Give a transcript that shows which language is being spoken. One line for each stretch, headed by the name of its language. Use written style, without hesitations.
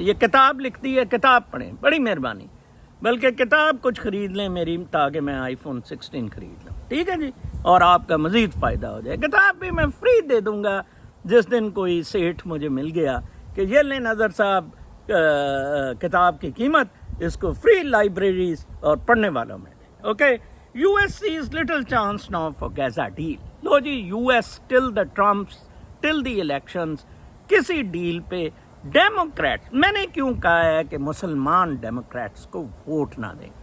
Hindi: ये किताब लिख दी है, किताब पढ़ें, बड़ी मेहरबानी. बल्कि किताब कुछ ख़रीद लें मेरी, ताकि मैं iPhone 16 ख़रीद लूँ, ठीक है जी, और आपका मज़ीद फ़ायदा हो जाए. किताब भी मैं फ्री दे दूँगा जिस दिन कोई सेठ मुझे मिल गया कि ये लें नज़र साहब किताब की कीमत, इसको फ्री लाइब्रेरीज और पढ़ने वालों में दें. Okay.
English: US sees little chance now for Gaza deal.
Hindi: Low ji,
English: US till the elections
Hindi: किसी डील पे डेमोक्रेट्स, मैंने क्यों कहा है कि मुसलमान डेमोक्रेट्स को वोट ना दें.